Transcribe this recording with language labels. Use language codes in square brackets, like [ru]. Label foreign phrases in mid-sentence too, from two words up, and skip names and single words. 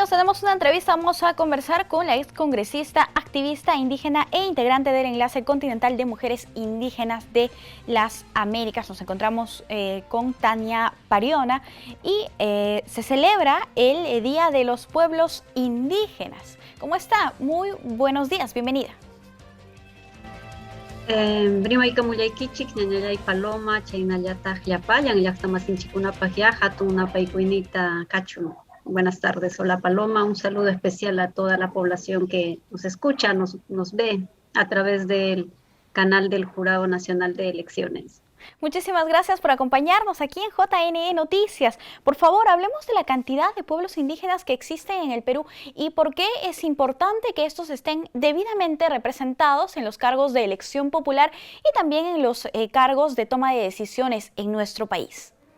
[es] tenemos una entrevista, vamos a conversar con la excongresista, activista indígena e integrante del Enlace Continental de Mujeres Indígenas de las Américas. Nos encontramos con Tania Pariona y se celebra el Día de los Pueblos Indígenas. ¿Cómo está? Muy buenos días, bienvenida. [qu] Brimayka mullaykichik ñañallay paloma chaynallataq llapayan llaqtamasinchikkunapaq hatunapaykuyniyta kachun. [es] Buenas tardes, hola Paloma, un saludo especial a toda la población que nos escucha, nos ve a través del canal del Jurado Nacional de Elecciones. Muchísimas gracias por acompañarnos aquí en JNE Noticias. Por favor, hablemos de la cantidad de pueblos indígenas que existen en el Perú y por qué es importante que estos estén debidamente representados en los cargos de elección popular y también en los cargos de toma de decisiones en nuestro país.